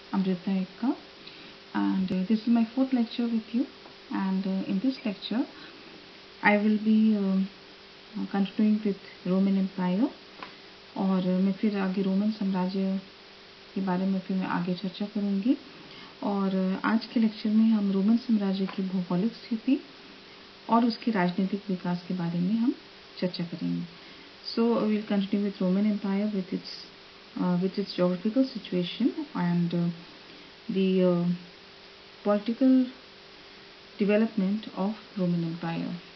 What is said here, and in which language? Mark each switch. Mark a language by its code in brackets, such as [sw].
[en] Amrita Ekka, and this is my fourth lecture with you. And in this lecture, I will be continuing with Roman Empire, [hi] और मैं फिर आगे Roman साम्राज्य के बारे में फिर मैं आगे चर्चा करूँगी। और आज के लेक्चर में हम रोमन साम्राज्य की भौगोलिक स्थिति और उसके राजनीतिक विकास के बारे में हम चर्चा करेंगे। [en] So we'll continue with Roman Empire with its geographical situation and the political development of Roman Empire.